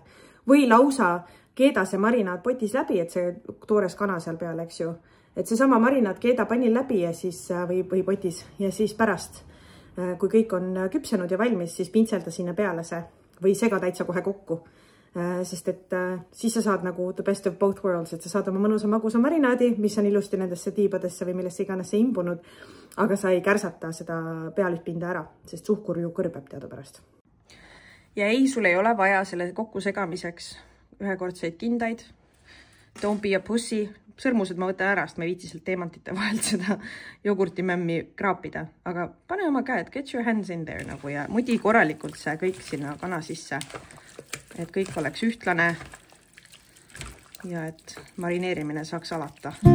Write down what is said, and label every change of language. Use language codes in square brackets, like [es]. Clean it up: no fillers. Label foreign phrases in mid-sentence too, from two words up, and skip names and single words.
[et] Või lausa keeda see marinaad potis läbi, et see toores kana seal peal, eks ju. Et see sama marinaad keeda pannil läbi ja siis, või potis ja siis pärast, kui kõik on küpsenud ja valmis, siis pintselda sinna peale see või sega täitsa kohe kokku. Sest et siis sa saad nagu [en] the best of both worlds, [et] et sa saad oma mõnusa magusa marinaadi, mis on ilusti nendesse tiibadesse või millesse iganes see imbunud, aga sa ei kärsata seda pealüspinda ära, sest suhkur ju kõrbeb teadupärast. Ja ei, sul ei ole vaja selle kokku segamiseks ühekordseid kindaid. [en] Don't be a pussy. [et] Sõrmused ma võtan ära, sest ma ei viitsi sealt teemantite vahelt seda jogurtimämmi kraapida. Aga pane oma käed, [en] get your hands in there [et] nagu ja mudi korralikult see kõik sinna kana sisse. Et kõik oleks ühtlane ja et marineerimine saaks alata.